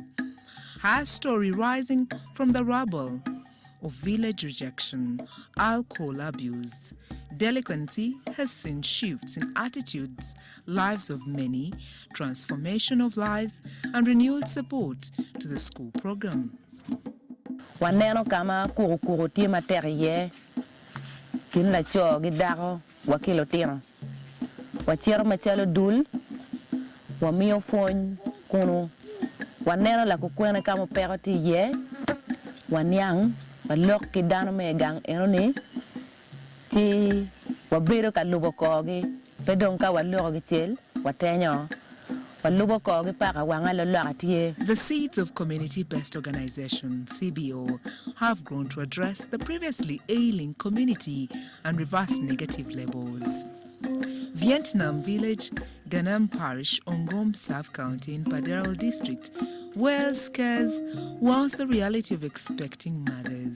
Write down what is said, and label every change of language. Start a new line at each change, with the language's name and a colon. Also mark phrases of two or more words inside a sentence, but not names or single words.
English: Her story rising from the rubble of village rejection, alcohol abuse, delinquency has seen shifts in attitudes, lives of many, transformation of lives, and renewed support to the school program.
Acoli: Waneno kama kuru ti materie kin la cho gidaro wakilo tino. Wachero machelo dul wa mio fon kuno. Waneno la kukwena kama peroti ye wanyang walok kidano megang enoni ti wabiro ka lubo kogi pedong ka waloro gichel watenyo
English: The seeds of community-based organization, CBO, have grown to address the previously ailing community and reverse negative labels. Vietnam Village, Ganam Parish, Ongom Sub-County in Paderal District, where scarce was the reality of expecting mothers.